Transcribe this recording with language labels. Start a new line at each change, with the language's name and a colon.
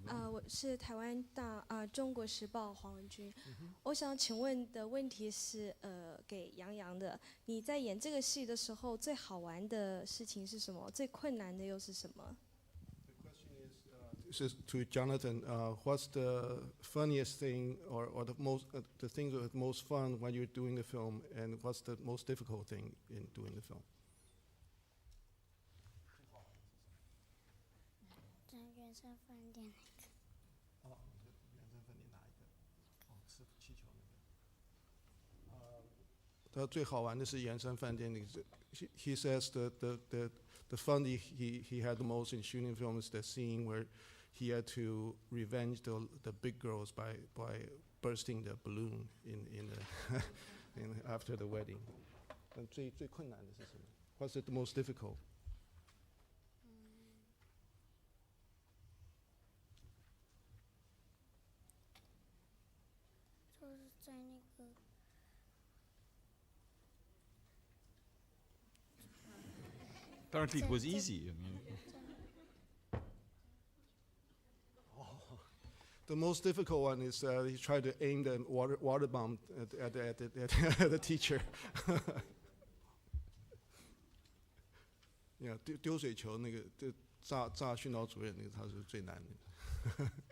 Chinese: 我是台湾中国时报黄文君。我想请问的问题是给杨洋的，你在演这个戏的时候最好玩的事情是什么？最困难的又是什么？
English: This is to Jonathan. What's the funniest thing, or the things that are most fun when you're doing the film, and what's the most difficult thing in doing the film?
Chinese: 在圆山饭店那个。哦，圆山饭店哪一个？哦，吃气球那个。他最好玩的是圆山饭店那个。
English: He says the fun he had the most in shooting film is the scene where he had to revenge the big girls by bursting the balloon in after the wedding.
Chinese: 最困难的是什么 ？
English: What's the most difficult?
Chinese: 就是在那个
English: Apparently it was easy. I mean. The most difficult one is he tried to aim the water bomb at the teacher.
Chinese: Yeah, 丢水球那个炸训导主任那个他是最难的。